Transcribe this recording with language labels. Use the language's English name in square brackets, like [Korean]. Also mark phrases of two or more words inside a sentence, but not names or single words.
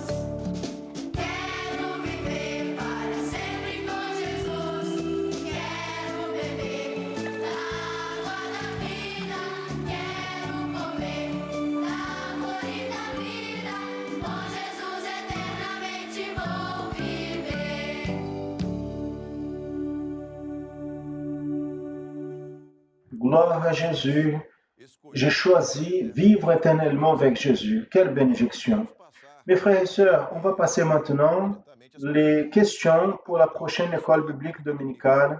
[Portuguese] Quero viver para sempre com Jesus. Quero beber da água da vida. Quero comer da árvore da vida. Com Jesus eternamente vou viver. [French] Gloire à Jésus. J'ai choisi vivre éternellement avec Jésus. Quelle bénédiction. Mes frères et sœurs, on va passer maintenant les questions pour la prochaine école biblique dominicale.